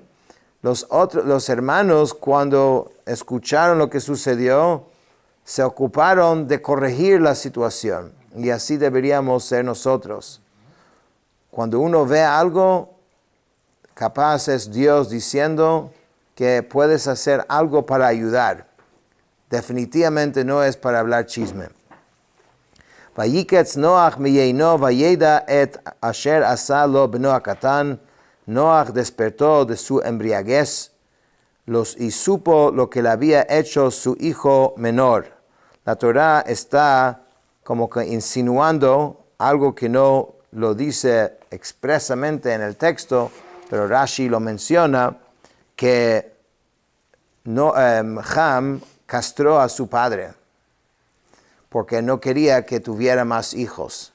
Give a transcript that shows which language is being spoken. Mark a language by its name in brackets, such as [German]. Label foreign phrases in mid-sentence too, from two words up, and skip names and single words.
[Spanish] Los hermanos, cuando escucharon lo que sucedió, se ocuparon de corregir la situación. Y así deberíamos ser nosotros. Cuando uno ve algo, capaz es Dios diciendo que puedes hacer algo para ayudar. Definitivamente no es para hablar chisme. [Hebrew] וייקץ נח מיינו וידע את אשר עשה לו בנו הקטן. [Spanish] Noach despertó de su embriaguez y supo lo que le había hecho su hijo menor. La Torah está como que insinuando algo que no lo dice expresamente en el texto, pero Rashi lo menciona, que Ham castró a su padre porque no quería que tuviera más hijos.